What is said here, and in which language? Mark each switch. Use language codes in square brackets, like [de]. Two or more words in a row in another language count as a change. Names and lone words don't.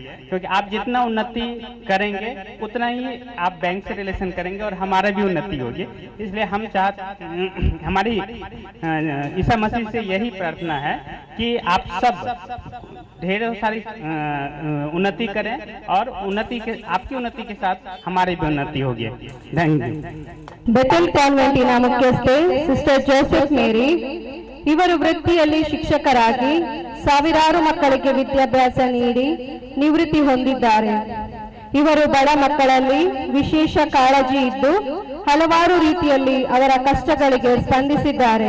[hi] क्योंकि आप जितना उन्नति करेंगे उतना ही आप बैंक से रिलेशन करेंगे और हमारा भी उन्नति होगी। इसलिए हम हमारी ईसा मसीह से यही प्रार्थना है कि आप सब ढेरों सारी उन्नति करें और आपकी उन्नति के साथ हमारी भी उन्नति होगी। [en] thank you. [kn] ಬೆಥೆಲ್ ಕಾನ್ವೆಂಟಿನ ಮುಖ್ಯಸ್ಥೆ ಸಿಸ್ಟರ್ ಜೋಸೆಫ್ ಮೇರಿ ಇವರು ವೃತ್ತಿಯಲ್ಲಿ ಶಿಕ್ಷಕರಾಗಿ ಸಾವಿರಾರು ಮಕ್ಕಳಿಗೆ ವಿದ್ಯಾಭ್ಯಾಸ ನೀಡಿ ನಿವೃತ್ತಿ ಹೊಂದಿದ್ದಾರೆ. ಇವರು ಬಡ ಮಕ್ಕಳಲ್ಲಿ ವಿಶೇಷ ಕಾಳಜಿ ಇದ್ದು ಹಲವಾರು ರೀತಿಯಲ್ಲಿ ಅವರ ಕಷ್ಟಗಳಿಗೆ ಸ್ಪಂದಿಸಿದ್ದಾರೆ.